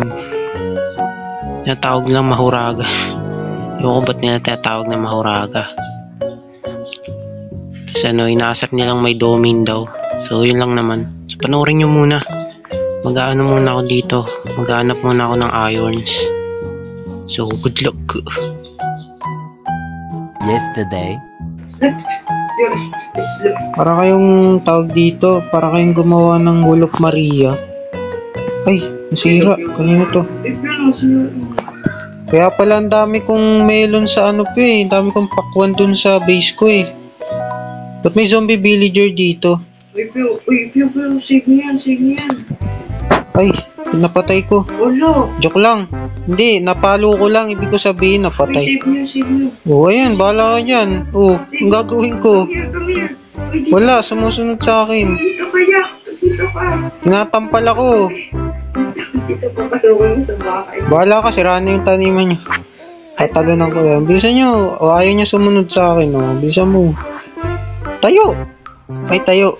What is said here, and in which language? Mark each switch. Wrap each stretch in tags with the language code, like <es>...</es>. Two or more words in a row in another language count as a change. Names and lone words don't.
<tl>Natawag lang Mahuraga. Ewan ko ba't nila tinatawag na Mahuraga. Tapos inaasar nilang may domain daw. So yun lang naman. So panoorin nyo muna. Mag-aano muna ako dito. Mag-aanap muna ako ng irons.</tl> <en>So good luck.</en> <tl>Yesterday. Para kayong tawag dito. Para kayong gumawa ng Wall of Maria. Ay, nasira. Kanina to. Kaya pala ang dami kong melon sa Ang dami kong pakwan dun sa base ko Ba't may zombie villager dito? Uy, save niyan. Ay, napatay ko. Wala. Joke lang. Hindi, napalo ko lang. Ibig ko sabihin, napatay. Save niyo. Oh, ayan, bahala ka dyan. Oh, ang gagawin ko.</tl> <en>Come here.</en> <tl>Wala, sumusunod sa akin. Dito ka. Tinatampal ako. Dito pa paluin mo sa bahay. Bahala ka, siraan na yung taniman niya. Tatalunan ko yan. Bilisan nyo. O, ayaw niya sumunod sa akin. O, bilisan mo. Tayo! Ay, tayo.</tl>